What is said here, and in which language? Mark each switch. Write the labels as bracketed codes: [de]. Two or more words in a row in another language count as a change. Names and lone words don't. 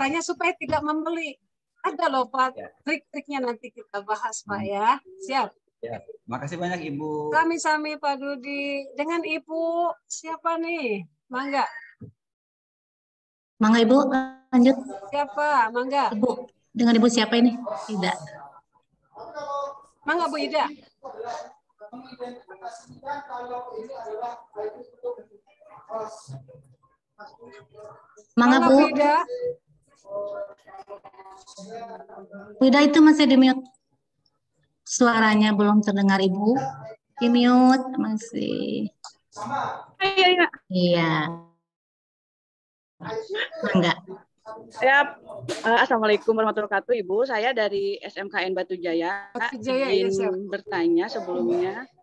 [id] caranya supaya tidak membeli. Ada loh Pak, trik-triknya nanti kita bahas Pak ya. Siap. Ya, makasih banyak Ibu. Sami-sami Pak Rudi. Dengan Ibu siapa nih? Mangga. Mangga Ibu, lanjut. Siapa? Mangga. Ibu, dengan Ibu siapa ini? Ida. Mangga Bu Ida. Mangga Bu. Bu Ida. Bu Ida itu masih di mute. Suaranya belum terdengar Ibu. Di mute masih. Iya. Mangga. [ar] Ya, السلام عليكم ورحمة الله وبركاته, Ibu. [id] Saya dari SMKN Batu Jaya. Izin bertanya sebelumnya.